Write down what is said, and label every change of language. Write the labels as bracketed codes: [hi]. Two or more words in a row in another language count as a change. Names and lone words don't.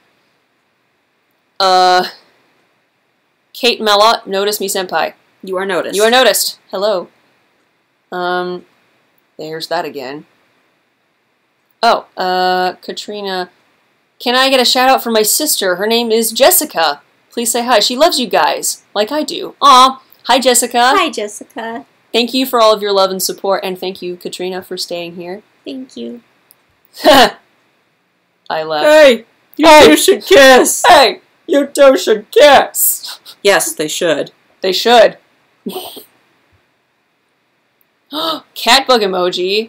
[en] Kate Mellot, notice me, senpai. You are noticed. You are noticed. Hello. There's that again. Oh, Katrina. Can I get a shout out for my sister? Her name is Jessica. Please say hi. She loves you guys, like I do. Aw. Hi, Jessica. Hi, Jessica. Thank you for all of your love and support, and thank you, Katrina, for staying here. Thank you. I left. Hey! You two should kiss! Hey! You two should kiss! Yes, they should. They should. Cat bug emoji.